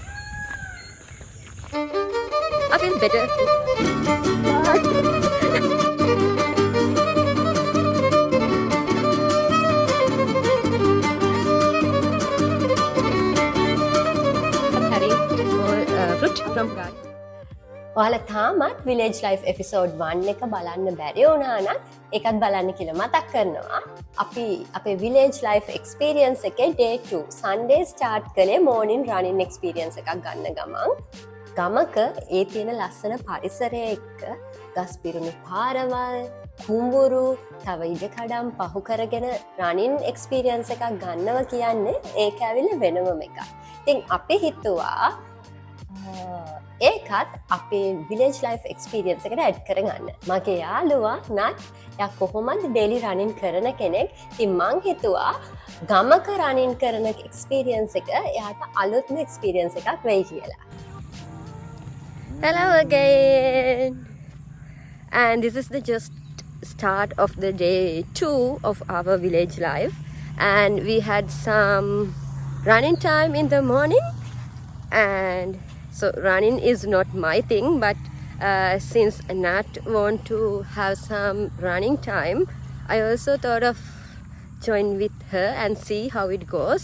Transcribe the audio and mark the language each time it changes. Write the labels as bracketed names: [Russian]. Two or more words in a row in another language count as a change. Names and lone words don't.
[English] I feel better. I'm having more fruit from garden. [Sinhala] ඔයාලා තාමත් Village Life episode 1 එක බලන්න බැරි වුණා නම් ඒකත් බලන්න කියලා මතක් කරනවා. අපි අපේ [English] Village Life experience [Sinhala] එකේ [English] day 2 Sunday start [Sinhala] කළේ [English] morning running experience [Sinhala] එකක් ගන්න ගමන්. ගමක ඒ තියෙන ලස්සන පරිසරය එක්ක ගස් පිරුණු පාරවල්, කුඹුරු, තව ඉඩකඩම් පහු කරගෙන [English] running experience [Sinhala] එකක් ගන්නවා කියන්නේ ඒක ඇවිල්ලා වෙනම එකක්. ඉතින් අපි හිතුවා ඒකත් අපේ [English] Village Life experience [Sinhala] එකට ඇඩ් කරගන්න. මගේ යාළුවා නත් යා කොහොමද [English] daily running [Sinhala] කරන කෙනෙක්. ඉතින් මං හිතුවා ගමක running කරන experience එක එයාට අලුත්ම experience එකක් වෙයි කියලා. [English] Hello again. And this is the just start of the day 2 of our Village Life. And we had some running time in the morning. And so running is not my thing, but since Nat want to have some running time, I also thought of join with her and see how it goes.